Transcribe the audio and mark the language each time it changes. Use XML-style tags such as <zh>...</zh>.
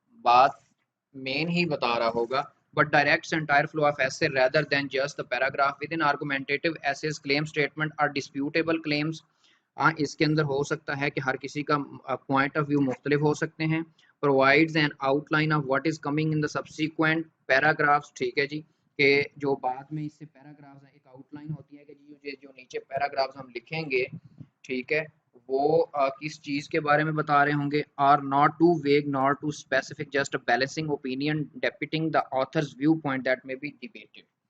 <ur>بات مین ہی بتا رہا ہوگا</ur> <en>but directs entire flow of essay rather than just the paragraph. Within argumentative essays claim statement are disputable claims.</en> <ur>اس کے اندر ہو سکتا ہے کہ ہر کسی کا پوائنٹ آف ویو مختلف ہو سکتے ہیں.</ur> <en>provides an outline of what is coming in the subsequent paragraphs.</en> <ur>ٹھیک ہے جی. کہ جو بعد میں اس سے پیراگرافز ایک آؤٹ لائن ہوتی ہے کہ جو نیچے پیراگرافز ہم لکھیں گے ٹھیک ہے وہ کس چیز کے بارے میں بتا رہے ہوں گے.</ur> <en>Are not to weigh not to specific just balancing opinion depicting the author's view point that may be debated.</en>